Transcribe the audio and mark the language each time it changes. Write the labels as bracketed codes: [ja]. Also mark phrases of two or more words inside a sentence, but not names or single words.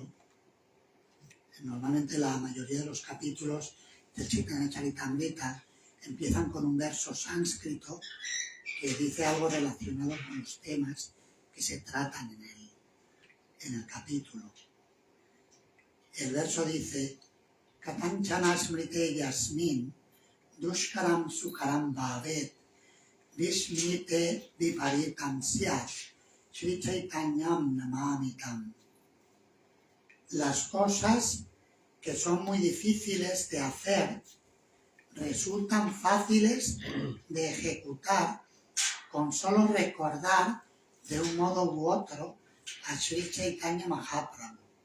[es] Normalmente la mayoría de los capítulos del Chaitanya Charitamrita empiezan con un verso sánscrito que dice algo relacionado con los temas que se tratan en el capítulo. El verso dice: [sa] Katanchana smrite yasmin dushkaram sukaram bhavet vismite viparitam syat Sri Chaitanyam namamitam. [es] Las cosas que son muy difíciles de hacer resultan fáciles de ejecutar con solo recordar de un modo u otro a Sri Chaitanya Mahaprabhu.